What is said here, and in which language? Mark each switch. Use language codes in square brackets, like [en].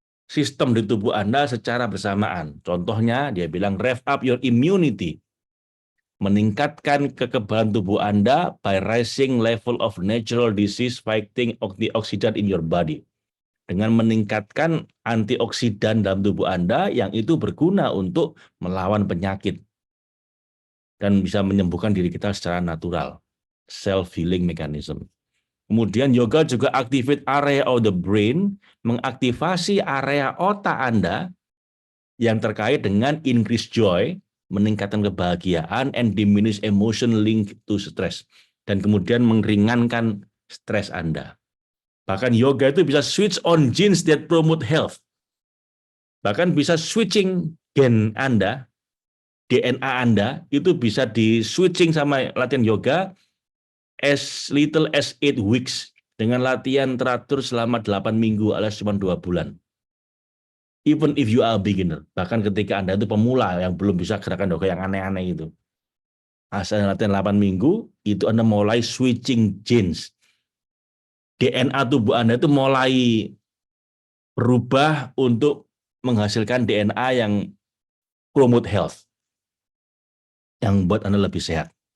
[id] sistem di tubuh Anda secara bersamaan. Contohnya, dia bilang [en] rev up your immunity, [id] meningkatkan kekebalan tubuh Anda [en] by raising level of natural disease fighting antioxidant in your body. [id] Dengan meningkatkan antioksidan dalam tubuh Anda yang itu berguna untuk melawan penyakit dan bisa menyembuhkan diri kita secara natural. [en] Self-healing mechanism. [id] Kemudian yoga juga [en] activate area of the brain, [id] mengaktifasi area otak Anda yang terkait dengan [en] increase joy, [id] meningkatkan kebahagiaan, [en] and diminish emotion linked to stress. [id] Dan kemudian meringankan stres Anda. Bahkan yoga itu bisa [en] switch on genes that promote health. [id] Bahkan bisa switching gen Anda, DNA Anda, itu bisa di switching sama latihan yoga [en] as little as 8 weeks. [id] Dengan latihan teratur selama 8 minggu alias cuma 2 bulan. [en] Even if you are a beginner. [id] Bahkan ketika Anda itu pemula yang belum bisa gerakan yoga yang aneh-aneh itu. Asal latihan 8 minggu, itu Anda mulai [en] switching genes. [id] DNA tubuh Anda itu mulai berubah untuk menghasilkan DNA yang [en] promote health, [id] yang buat Anda lebih sehat.